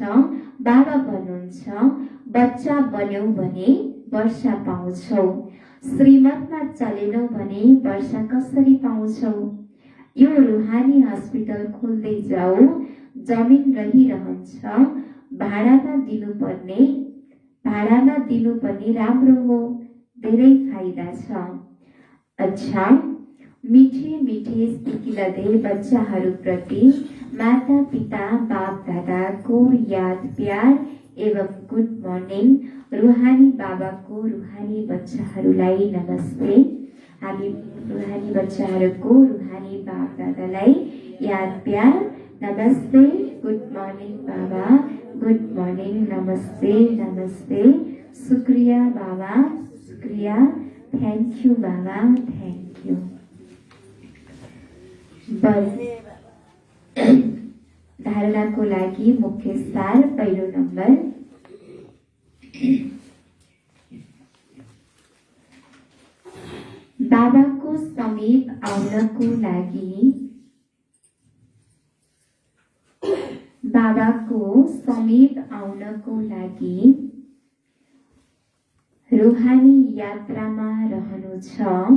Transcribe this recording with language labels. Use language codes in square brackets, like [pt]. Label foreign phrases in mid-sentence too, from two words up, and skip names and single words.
[ne] बाबा भन्नुहुन्छ बच्चा बन्यौ भने वर्षा पाउँछौ, श्रीमतमा चलेनौ भने वर्षा कसरी पाउँछौ? यो रुहानी हस्पिटल खोल्दै जाऊ, जमिन रहिरहन्छ, भाडामा दिनुपर्ने राम्रो हो, धेरै फाइदा छ। अच्छा, [hi] मिठे मिठे सिकिलदै [ne] बच्चाहरूप्रति माता पिता बाप दादाको याद प्यार एवं [en] good morning. [ne] रुहानी बाबाको रुहानी बच्चाहरूलाई नमस्ते। हामी रुहानी बच्चाहरूको रुहानी बाप दादालाई याद प्यार नमस्ते। [en] good morning [ne] बाबा, [en] good morning, [ne] नमस्ते नमस्ते। शुक्रिया बाबा, शुक्रिया, [en] thank you बाबा, thank you. [ne] धारणाको लागि मुख्य सार पहिलो नम्बर, बाबाको समीप आउनको लागि रुहानी यात्रामा रहनु छ।